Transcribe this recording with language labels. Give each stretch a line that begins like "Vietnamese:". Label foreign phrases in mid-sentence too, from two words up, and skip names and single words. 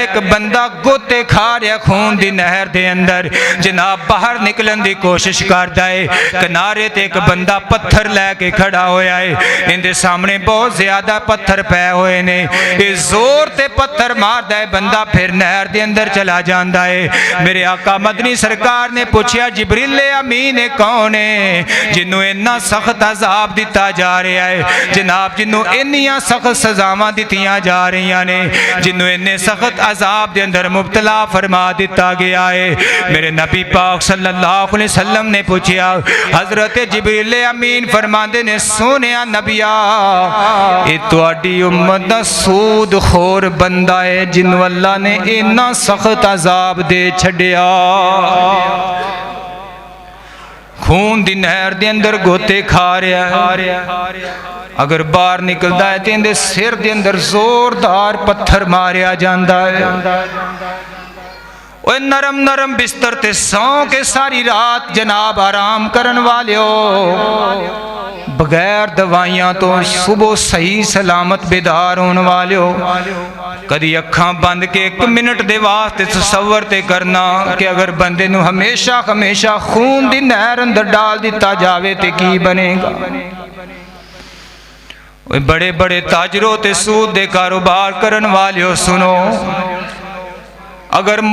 Punjabi: ایک بندہ گوتے کھا رہا خون دی نہر دے اندر جناب باہر نکلن دی کوشش کردا ہے کنارے تے ایک بندہ پتھر لے کے کھڑا ہویا ہے ان دے سامنے بہت زیادہ پتھر پے ہوئے نے اس زور تے پتھر ماردا ہے بندہ پھر نہر دے اندر چلا جاندا ہے میرے آقا مدنی سرکار نے پوچھیا جبریل امین کون ہے جنوں اتنا سخت عذاب دیتا جا رہا ہے جناب جنوں انیاں سخت سزاواں دتیاں جا رہی نے جنوں اتنے سخت عذاب دے اندر مبتلا فرما دیتا گیا ہے میرے نبی پاک
Arabic: صلی اللہ علیہ وسلم
Punjabi: نے پوچھا حضرت جبریل امین فرماندے نے سونیا نبیا اے تواڈی امت دا سود خور بندہ ہے جنوں اللہ نے اتنا سخت عذاب دے چھڈیا خون دی نہر دے اندر گوتے کھا رہا ہے اگر باہر نکلدا ہے تے اندے سر دے اندر زوردار پتھر ماریا جاندا ہے اوے نرم بستر تے سو کے ساری رات جناب آرام کرن والیو بغیر دوائیاں تو صبح صحیح سلامت بیدار ہون والیو کدی اکھاں بند کے ایک منٹ دے واسطے تصور تے کرنا کہ اگر بندے نو ہمیشہ خون دی نہر اندر ڈال دیتا جاوے تے کی بنے گا بڑے تاجروں تے سود دے کاروبار کرن والیو سنو اگر